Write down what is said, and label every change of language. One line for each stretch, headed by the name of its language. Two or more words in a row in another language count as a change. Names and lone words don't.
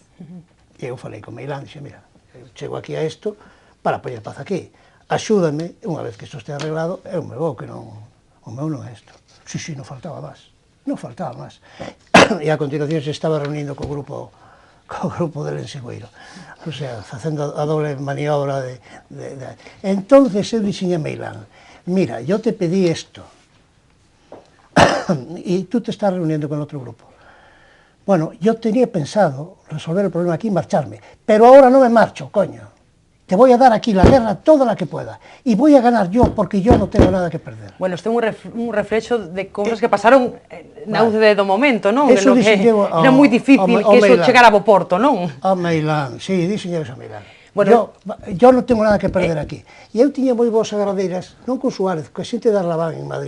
Galician: E eu falei con Meilán, dixe, mira, eu chego aquí a isto para poñer paz aquí, axúdame, unha vez que isto este arreglado, eu me vou, que non, o meu non é isto. Sí, non faltaba máis. Non faltaba máis. E a continuación se estaba reunindo co grupo del Ensegueiro. O sea, facendo a doble maniobra de... Entonces eu dixen a Meilán, mira,
Spanish: yo te pedí esto, y tú te estás reuniendo con otro grupo. Bueno, yo tenía pensado resolver el problema aquí y marcharme, pero ahora no me marcho, coño. Te voy a dar aquí la guerra toda la que pueda. Y voy a ganar yo, porque yo no tengo nada que perder. Bueno,
Galician: isto é un reflexo de cousas que pasaron na UCD do momento, non? Eso que era moi difícil que eso chegara a bo porto, non?
Spanish: A Meilán, sí, diseñeros a Meilán. Bueno, yo non tengo nada que perder aquí.
Galician: E eu tiña moi boas agradeiras, non con Suárez, con xente de Arlabán en Madrid.